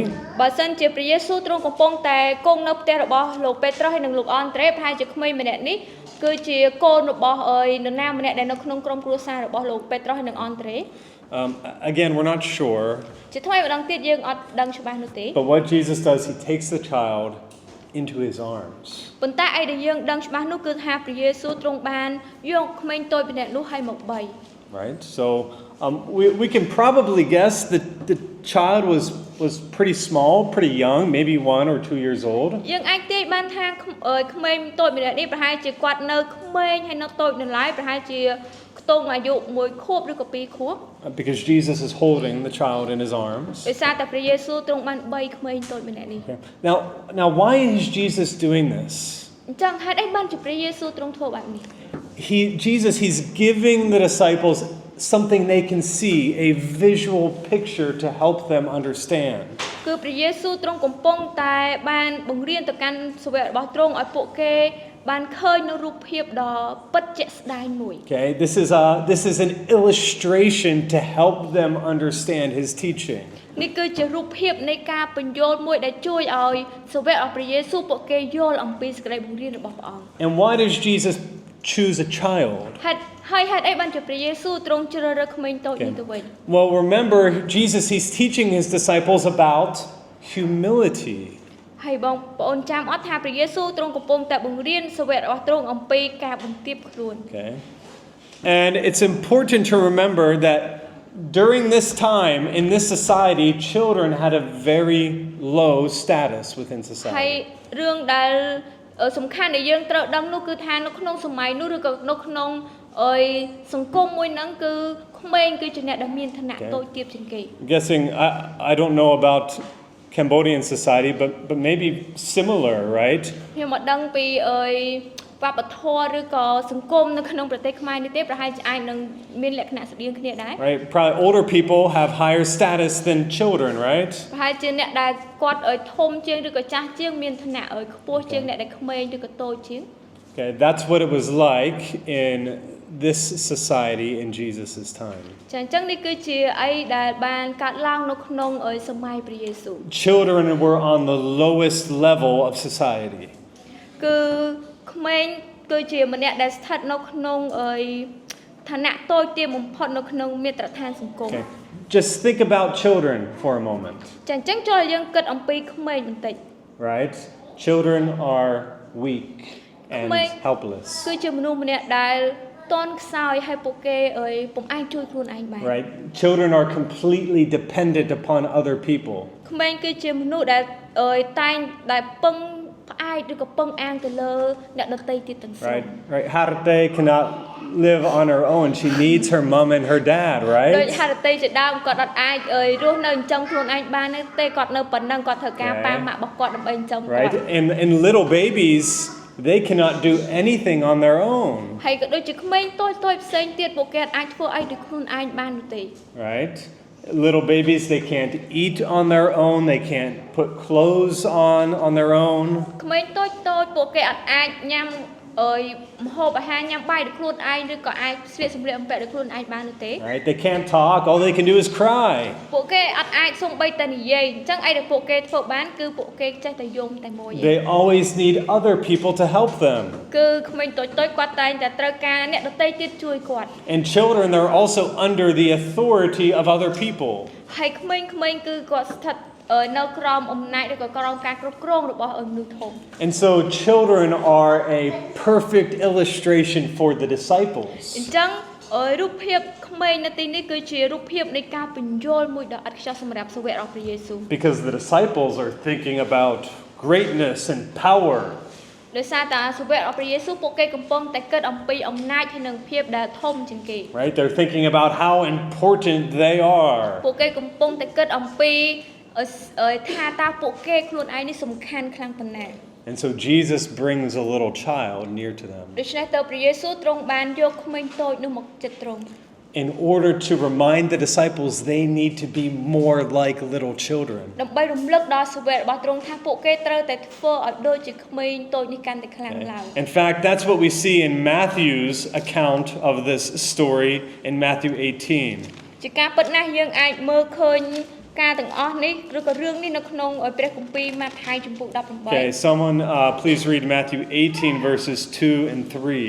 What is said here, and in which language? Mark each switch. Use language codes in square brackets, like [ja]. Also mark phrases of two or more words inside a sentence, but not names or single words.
[km] បើសិនជាព្រះយេស៊ូវទ្រង់កំពុងតែគង់នៅផ្ទះរបស់លោកពេត្រុសហើយនិងលោកអនត្រេប្រហែលជាក្មេងម្នាក់នេះគឺជាកូនរបស់នរណាម្នាក់ដែលនៅក្នុងក្រុមគ្រួសាររបស់លោកពេត្រុសហើយនិងអនត្រេ [en] Again, we're not sure. [km] ជាថ្មីម្ដងទៀតយើងអត់ដឹងច្បាស់នោះទេ [en] But what Jesus does, he takes the child into his arms. [km] ប៉ុន្តែឯដែលយើងដឹងច្បាស់នោះគឺថាព្រះយេស៊ូវទ្រង់បានយកក្មេងតូចម្នាក់នោះឲ្យមកបី [en] Right? So we can probably guess that the child was pretty small, pretty young, maybe 1 or 2 years old. [km] យើងអាចទាយបានថាក្មេងតូចម្នាក់នេះប្រហែលជាគាត់នៅក្មេងហើយនៅតូចនៅឡើយប្រហែលជាខ្ទង់អាយុ1ខួបឬក៏2ខួប [en] Because Jesus is holding the child in his arms. [km] ដោយសារតែព្រះយេស៊ូវទ្រង់បានបីក្មេងតូចម្នាក់នេះ [en] Now why is Jesus doing this? [km] អញ្ចឹងហេតុអីបានជាព្រះយេស៊ូវទ្រង់ធ្វើបែបនេះ [en] He's giving the disciples something they can see, a visual picture to help them understand. [km] គឺព្រះយេស៊ូវទ្រង់កំពុងតែបានបង្រៀនទៅកាន់សាវករបស់ទ្រង់ឲ្យពួកគេបានឃើញនូវរូបភាពដ៏ពិតជាក់ស្ដែងមួយ [en] Okay, this is an illustration to help them understand his teaching. [km] នេះគឺជារូបភាពនៃការបញ្យល់មួយដែលជួយឲ្យសាវករបស់ព្រះយេស៊ូវពួកគេយល់អំពីសេចក្តីបង្រៀនរបស់ព្រះអង្គ [en] And why does Jesus choose a child? [km] ហេតុអីបានជាព្រះយេស៊ូវទ្រង់ជ្រើសរើសក្មេងតូចនេះទៅវិញ [en] Well, remember Jesus, he's teaching his disciples about humility. [km] ហើយបងប្អូនចាំអត់ថាព្រះយេស៊ូវទ្រង់កំពុងតែបង្រៀនសាវករបស់ទ្រង់អំពីការបន្ទាបខ្លួន [en] Okay. And it's important to remember that during this time in this society, children had a very low status within [km] ហើយ [en] society. [km] រឿងដែលសំខាន់ដែលយើងត្រូវដឹងនោះគឺថានៅក្នុងសម័យនោះឬក៏នៅក្នុងសង្គមមួយហ្នឹងគឺក្មេងគឺជាអ្នកដែលមានឋានៈតូចទាបជាងគេ [en] I'm guessing I don't know about Cambodian society, but maybe similar, right? [km] ខ្ញុំមកដឹងពីវប្បធម៌ឬក៏សង្គមនៅក្នុងប្រទេសខ្មែរនេះទេប្រហែលជាអាចនឹងមានលក្ខណៈស្តៀងគ្នាដែរ [en] Right? Probably older people have higher status than children, right? [km] ប្រហែលជាអ្នកដែលគាត់ធំជាងឬក៏ចាស់ជាងមានឋានៈខ្ពស់ជាងអ្នកដែលក្មេងឬក៏តូចជាង [en] Okay, that's what it was like in this society in Jesus' time. [km] ចាអញ្ចឹងនេះគឺជាអីដែលបានកាត់ឡើងនៅក្នុងសម័យព្រះយេស៊ូវ [en] Children were on the lowest level of society. [km] គឺក្មេងគឺជាម្នាក់ដែលស្ថិតនៅក្នុងឋានៈតូចទាបបំផុតនៅក្នុងមាត្រដ្ឋានសង្គម [en] Okay. Just think about children for a moment. [km] ចាអញ្ចឹងចូលយើងគិតអំពីក្មេងបន្តិច [en] Right? Children are weak and helpless. [km] គឺជាមនុស្សម្នាក់ដែលតន់ខ្សោយហើយពួកគេពុំអាចជួយខ្លួនឯងបាន [en] Right? Children are completely dependent upon other people. [km] ក្មេងគឺជាមនុស្សដែលតែងដែលពឹងផ្អែកឬក៏ពឹងអាងទៅលើអ្នកដទៃទៀតទាំងស្រុង [en] Right? Harate cannot live on her own. She needs her mom and her dad, [km] ដូច [en] right? [km] ហារតីជាដើមគាត់អត់អាចរស់នៅចិញ្ចឹមខ្លួនឯងបានទេគាត់នៅប៉ុណ្ណឹងគាត់ត្រូវការប៉ាម៉ាក់របស់គាត់ដើម្បីចិញ្ចឹមគាត់ [en] Right? And little babies, they cannot do anything on their own. [km] ហើយក៏ដូចជាក្មេងតូចផ្សេងទៀតពួកគេអាចធ្វើអីដោយខ្លួនឯងបាននោះទេ [en] Right? Little babies, they can't eat on their own. They can't put clothes on their own. [km] ក្មេងតូចពួកគេអត់អាចញ៉ាំម្ហូបអាហារញ៉ាំបាយដោយខ្លួនឯងឬក៏អាចស្លៀកសម្លៀកបំពាក់ដោយខ្លួនឯងបាននោះទេ [en] Right? They can't talk. All they can do is cry. [km] ពួកគេអត់អាចសូម្បីតែនិយាយអញ្ចឹងអីដែលពួកគេធ្វើបានគឺពួកគេចេះតែយំតែមួយឯង [en] They always need other people to help them. [km] គឺក្មេងតូចគាត់តែងតែត្រូវការអ្នកដទៃទៀតជួយគាត់ [en] And children, they're also under the authority of other people. [km] ហើយក្មេងគឺគាត់ស្ថិតនៅក្រោមអំណាចឬក៏ក្រោមការគ្រប់គ្រងរបស់មនុស្សធំ [en] And so children are a perfect illustration for the disciples. [km] អញ្ចឹងរូបភាពក្មេងនៅទីនេះគឺជារូបភាពនៃការបញ្យល់មួយដ៏ឥតខ្ចោះសម្រាប់សាវករបស់ព្រះយេស៊ូវ [en] Because the disciples are thinking about greatness and power. [km] ដោយសារតែសាវករបស់ព្រះយេស៊ូវពួកគេកំពុងតែគិតអំពីអំណាចហើយនិងភាពដែលធំជាងគេ [en] Right? They're thinking about how important they are. [km] ពួកគេកំពុងតែគិតអំពីថាតើពួកគេខ្លួនឯងនេះសំខាន់ខ្លាំងប៉ុណ្ណា [en] And so Jesus brings a little child near to them. [km] ដូច្នេះទៅព្រះយេស៊ូវទ្រង់បានយកក្មេងតូចនោះមកជិតទ្រង់ [en] in order to remind the disciples they need to be more like little children. [km] ដើម្បីរំលឹកដល់សាវករបស់ទ្រង់ថាពួកគេត្រូវតែធ្វើឲ្យដូចជាក្មេងតូចនេះកាន់តែខ្លាំងឡើង [en] In fact, that's what we see in Matthew's account of this story in Matthew 18. [km] ជាការពិតណាស់យើងអាចមើលឃើញការទាំងអស់នេះឬក៏រឿងនេះនៅក្នុងព្រះគម្ពីរម៉ាថាយជំពូក [en] Okay, someone please read Matthew 18 verses 2 and 3.